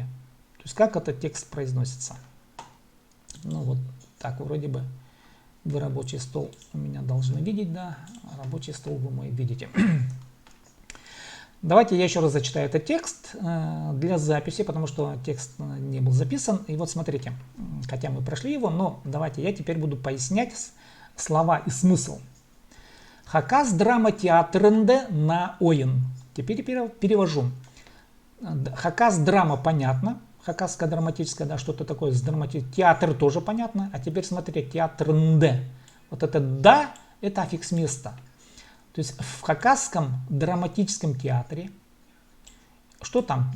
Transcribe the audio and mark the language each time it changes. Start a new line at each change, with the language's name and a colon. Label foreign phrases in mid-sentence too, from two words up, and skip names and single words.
Russian: То есть, как этот текст произносится. Ну вот так, вроде бы вы рабочий стол у меня должны видеть, да, рабочий стол вы мой видите. Давайте я еще раз зачитаю этот текст для записи, потому что текст не был записан. И вот смотрите, хотя мы прошли его, но давайте я теперь буду пояснять слова и смысл.
Khakas: Хакас драма театрынды на ойын.
Russian: Теперь перевожу. Хакас драма понятно. Хакасская драматическая, да, что-то такое с театр тоже понятно. А теперь смотрите, театрынды. Вот это да, это аффикс места. То есть в хакасском драматическом театре, что там?